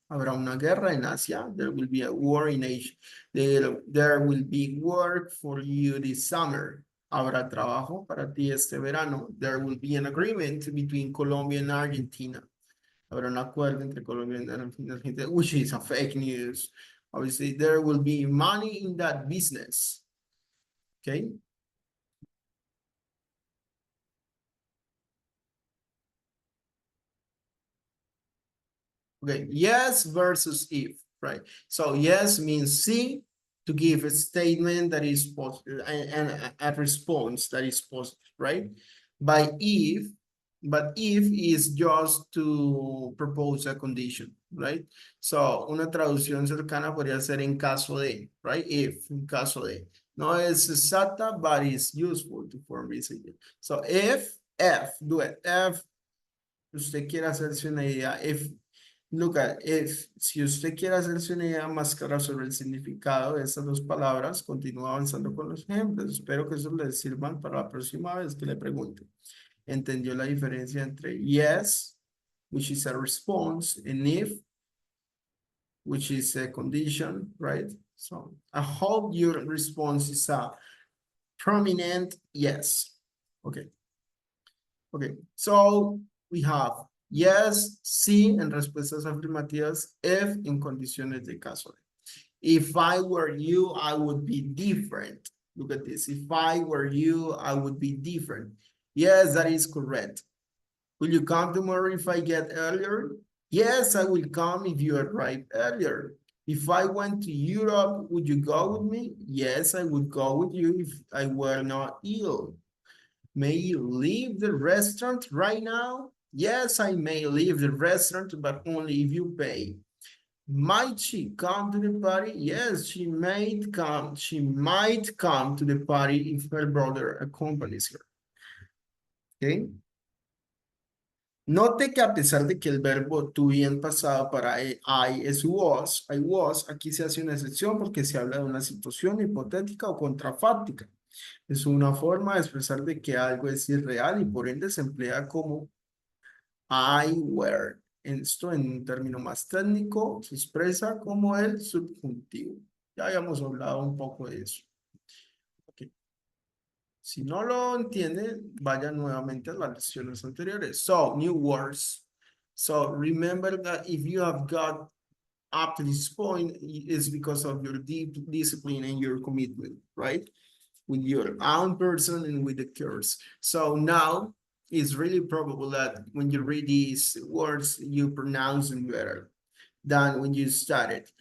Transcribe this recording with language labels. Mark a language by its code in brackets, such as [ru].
[es] Habrá una guerra en Asia. [en] There will be a war in Asia. There will be work for you this summer. [es] Habrá trabajo para ti este verano. [en] There will be an agreement between Colombia and Argentina. [es] Habrá un acuerdo entre Colombia y Argentina, [en] which is a fake news. Obviously, there will be money in that business. Okay. Okay, yes versus if, right? So yes means sí, to give a statement that is positive and a response that is positive, right? But if is just to propose a condition, right? [es] So una traducción cercana podría ser en caso de, right? If, en caso de. No es exacta, [en] but it's useful to form this idea. So if, do it. [es] If usted quiere hacerse una idea, [en] look at if, [es] si usted quiere hacerse una idea más clara sobre el significado de estas dos palabras, continúa avanzando con los ejemplos. Espero que eso les sirvan para la próxima vez que le pregunte. ¿Entendió la diferencia entre [en] yes, which is a response, and if, which is a condition, right? So I hope your response is a prominent yes. Okay. Okay, so we have yes, [es] sí en respuestas afirmativas, if en condiciones de caso. [en] If I were you, I would be different. Look at this. If I were you, I would be different. Yes, that is correct. Will you come tomorrow if I get earlier? Yes, I will come if you arrive earlier. If I went to Europe, would you go with me? Yes, I would go with you if I were not ill. May you leave the restaurant right now? Yes, I may leave the restaurant, but only if you pay. Might she come to the party? Yes, she might come. She might come to the party if her brother accompanies her. Okay. [es] Note que a pesar de que el verbo to be en pasado para I es was, aquí se hace una excepción porque se habla de una situación hipotética o contrafáctica. Es una forma de expresar de que algo es irreal y por ende se emplea como I were. Esto en un término más técnico se expresa como el subjuntivo. Ya habíamos hablado un poco de eso. Okay. Si no lo entiende, vaya nuevamente a las lecciones anteriores. [en] So, new words. So remember that if you have got up to this point, it's because of your deep discipline and your commitment, right? With your own person and with the course. So now it's really probable that when you read these words, you pronounce them better than when you started.